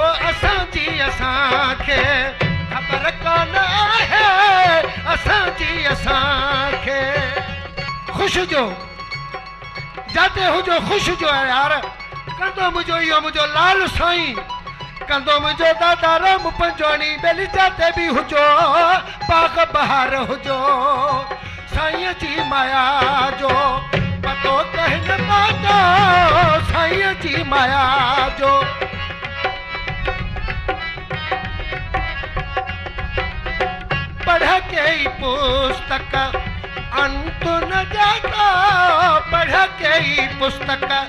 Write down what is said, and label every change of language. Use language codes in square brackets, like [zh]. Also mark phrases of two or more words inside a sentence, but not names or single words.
[sd] असांजी असांखे ख़बर कान आहे असांजी असांखे ख़ुशि जो जाते हुजो ख़ुशि जो यार कंदो मुंहिंजो इहो मुंहिंजो लाल साईं कंदो मुंहिंजो दादा राम पंजवाणी बेली जाते बि हुजो बाग़ बहार हुजो साईं जी माया जो पतो कहन पातो साईं जी माया जो [hi] पढ़ के ही पुस्तक अंत न जाता पढ़ के ही पुस्तक